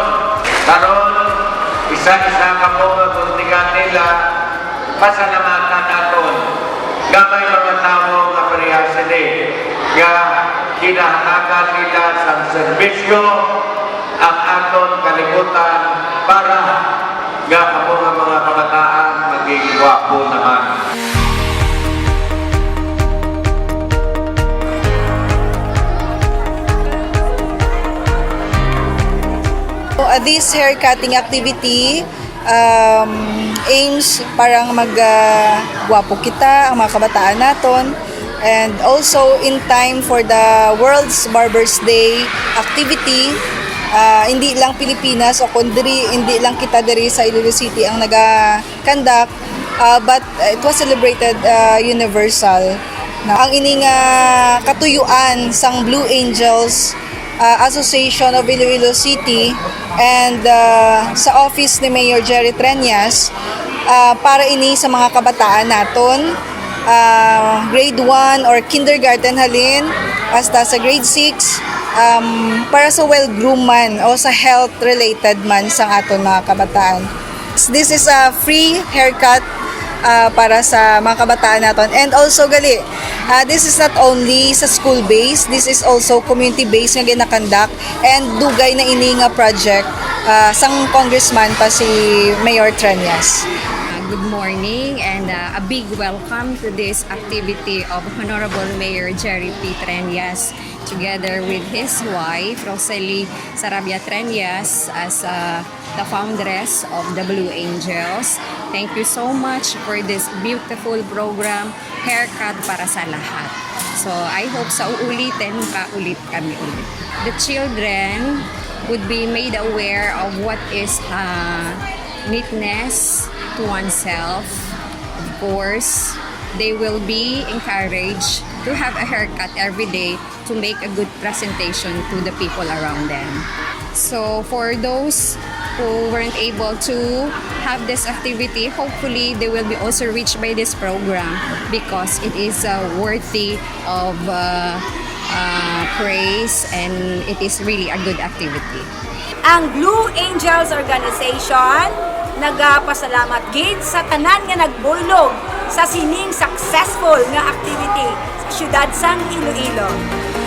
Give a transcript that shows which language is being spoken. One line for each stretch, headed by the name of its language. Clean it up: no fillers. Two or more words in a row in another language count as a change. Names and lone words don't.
Hiligaynon: Karon, isa-isa ka po ang kuntingan nila, pasalamatan natin. Gamay mga tao nga parehasili. Nga kinahatagan nila sa serbisyo ang aton kalibutan para nga ako nga mga kabataan maging gwapo naman.
English: This haircutting activity aims
Hiligaynon: parang mag-gwapo kita, ang mga kabataan naton.
English: And also in time for the World's Barbers Day activity,
Hiligaynon: hindi lang Pilipinas o kundi hindi lang kita diri sa Iloilo City ang naga-conduct,
English: but it was celebrated universal.
Hiligaynon: Ang ining katuyuan sang Blue Angels Association of Iloilo City and sa office ni Mayor Treñas para ini sa mga kabataan naton,
English: grade 1 or kindergarten
Hiligaynon: halin hasta sa grade 6, para sa well-groomed man o sa health-related man sa aton mga kabataan.
English: This is a free haircut
Hiligaynon: para sa mga kabataan naton.
English: And also
Hiligaynon: gali,
English: this is not only
Hiligaynon: sa
English: school base, this is also community base
Hiligaynon: nga ginakandak, and dugay na ini nga project sang congressman pa si Mayor Treñas.
English: Good morning and a big welcome to this activity of Honorable Mayor Jerry P. Treñas together with his wife Rosalie Sarabia Treñas as the foundress of the Blue Angels. Thank you so much for this beautiful program, Haircut para sa Lahat. So I hope
Hiligaynon: sa uulitin, ulit kami ulit.
English: The children would be made aware of what is neatness to oneself. Of course, they will be encouraged to have a haircut every day to make a good presentation to the people around them. So for those who weren't able to have this activity, hopefully they will be also reached by this program because it is worthy of praise and it is really a good activity.
Hiligaynon: Ang Blue Angels Organization nagapasalamat gid sa tanan nga nagbuylog sa sining successful nga activity sa siyudad sang Iloilo.